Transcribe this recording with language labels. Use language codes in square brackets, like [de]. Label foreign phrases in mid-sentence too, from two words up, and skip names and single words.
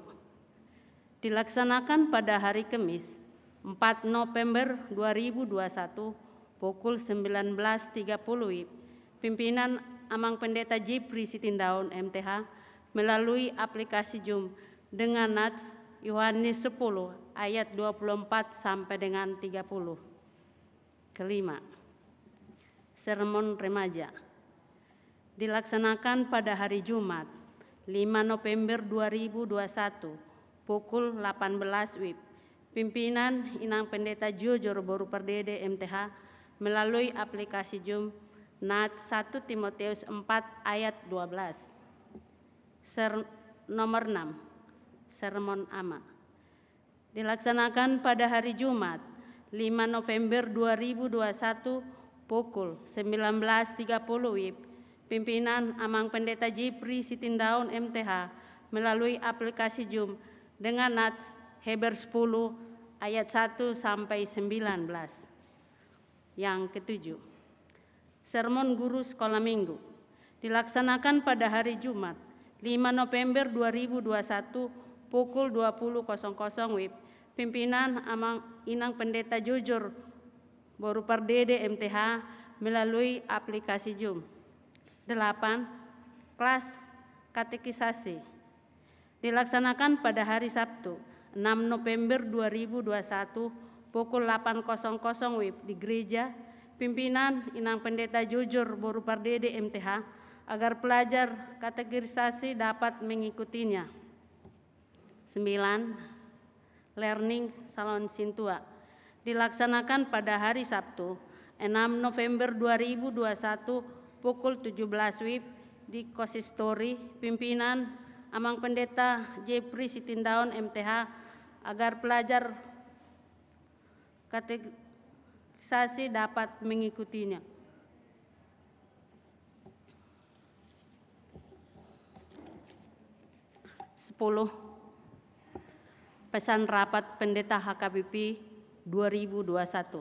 [id] Dilaksanakan pada hari Kamis 4 November 2021 pukul 19.30 WIB, pimpinan Amang Pendeta Jepri Sitindaun MTH melalui aplikasi Zoom dengan nats Yohanes 10 ayat 24 sampai dengan 30. Kelima, sermon remaja. Dilaksanakan pada hari Jumat 5 November 2021 pukul 18 WIB, pimpinan Inang Pendeta Jojor Boru Pardede MTH melalui aplikasi Zoom nats 1 Timotius 4 ayat 12. Nomor 6, sermon ama. Dilaksanakan pada hari Jumat 5 November 2021 pukul 19.30 WIB, pimpinan Amang Pendeta Jepri Sitindaun MTH melalui aplikasi Zoom dengan nats Heber 10 ayat 1 sampai 19. Yang ketujuh, sermon guru sekolah minggu, dilaksanakan pada hari Jumat, 5 November 2021, pukul 20.00 WIB. Pimpinan Inang Pendeta Jujur Boru Pardede MTH melalui aplikasi Zoom. 8. Kelas katekisasi dilaksanakan pada hari Sabtu, 6 November 2021, pukul 8.00 WIB di gereja. Pimpinan Inang Pendeta Jujur Boru Pardede MTH agar pelajar katekisasi dapat mengikutinya. 9. [en] Learning Salon [id] Sintua dilaksanakan pada hari Sabtu, 6 November 2021, pukul 17 WIB di Konsistori. Pimpinan Amang Pendeta Jepri Sitindaun MTH agar pelajar katekisasi dapat mengikutinya. 10. Pesan rapat Pendeta HKBP 2021.